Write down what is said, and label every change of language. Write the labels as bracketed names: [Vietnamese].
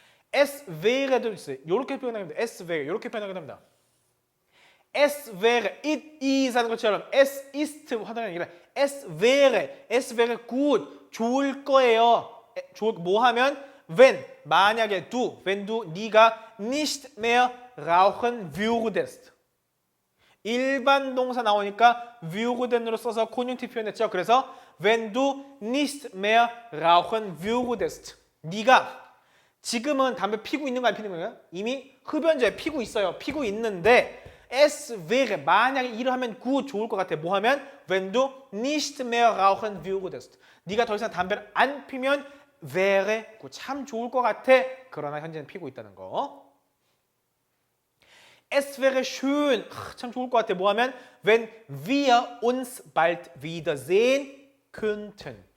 [German] Es wäre [Korean] 도 있어요. 이렇게 표현합니다. Es wäre 이렇게 표현합니다. [German] Es wäre [English] it is [German] 하는 것처럼 es ist [Korean] 하는 게 아니라 [German] es wäre gut 좋을 거예요. [Korean] 뭐 하면 [German] wenn [Korean] 만약에 [German] wenn du 네가 nicht mehr rauchen würdest. [Korean] 일반 동사 나오니까 würden으로 써서 conjunctive 표현했죠. [German] 그래서 wenn du nicht mehr rauchen würdest. 네가 [Korean] 지금은 담배 피고 있는 거 안 피는 거예요? 이미 흡연자에 피고 있어요. 피고 있는데 es wäre 만약에 이러하면 구 좋을 것 같아. [German] 뭐 하면 wenn du nicht mehr rauchen würdest. [Korean] 네가 더 이상 담배를 안 피면 wäre 참 좋을 것 같아. 그러나 현재는 피고 있다는 거. [German] Es wäre schön. [Korean] 참 좋을 것 같아. 뭐 하면 [German] wenn wir uns bald wiedersehen könnten.